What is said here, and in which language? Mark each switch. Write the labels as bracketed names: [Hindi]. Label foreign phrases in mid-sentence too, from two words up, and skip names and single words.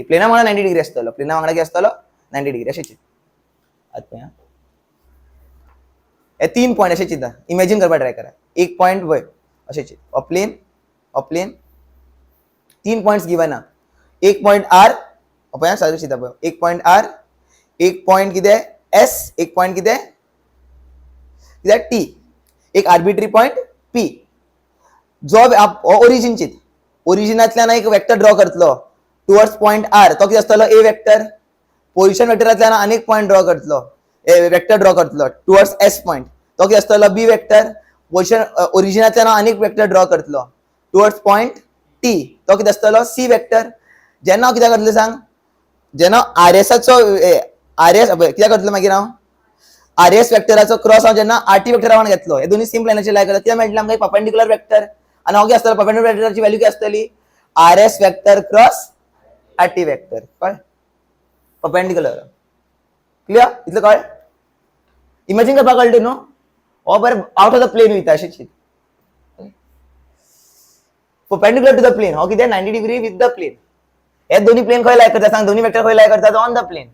[Konkani] प्लेना वांगडा 90 डिग्री आसतलो प्लेना वांगडा कितें आसतलो 90 डिग्री अशें चिंत. आतां हे 3 पॉइंट अशें चिंता इमॅजिन करपाक ट्राय करा. एक पॉइंट पळय अशें चिंत हो प्लेन 3 [English] points given [Konkani] आहा. एक पॉइंट आर पळय सारकें चिंता पळय एक पॉइंट आर एक पॉइंट कितें एस एक पॉइंट कितें टी एक [English] arbitrary point P. [Konkani] जो ओरिजिन चिंत ओरिजिनांतल्यान एक वेक्टर ड्रॉ करतलो [English] towards point R [Konkani] तो कितें आसतलो [English] a vector. [Konkani] पोझिशन वेक्टरांतल्यान आनीक पॉइंट ड्रॉ करतलो वेक्टर ड्रॉ करतलो [English] towards S point [Konkani] तो कितें आसतलो [English] b vector. [Konkani] पोझिशन ओरिजिनांतल्यान आनीक वेक्टर ड्रॉ करतलो [English] towards point T [Konkani] तो कितें आसतलो [English] c vector. [Konkani] जेन्ना हांव कितें करतलें सांग जेन्ना आर एसाचो आर एस कितें करतलो मागीर हांव आर एस वेक्टराचो क्रॉस हांव जेन्ना आर टी वेक्टरा वांगडा घेतलो हे दोन्ही सेम प्लेनाचेर लाय करता कितें मेळटलें आमकां [English] perpendicular vector [Konkani] आणि हांव कितें आसतलो परपेंडिक्युलर वेक्टराची व्हॅल्यू कितें आसतली [English] RS vector cross RT vector. [Konkani] कळ्ळें परपेंडिक्युलर. क्लियर इतलें कळ्ळें. इमॅजिन करपाक कळटा न्हू हो बरें [English] out of the plane [Konkani] वयता अशें चिंत. [English] perpendicular to the plane [Konkani] हो कितें 90 [English] degree with the plane. [Konkani] हे दोन्ही प्लेन खंय लाय करता सांग दोन्ही वेक्टर खंय लाय करता [English] on the plane.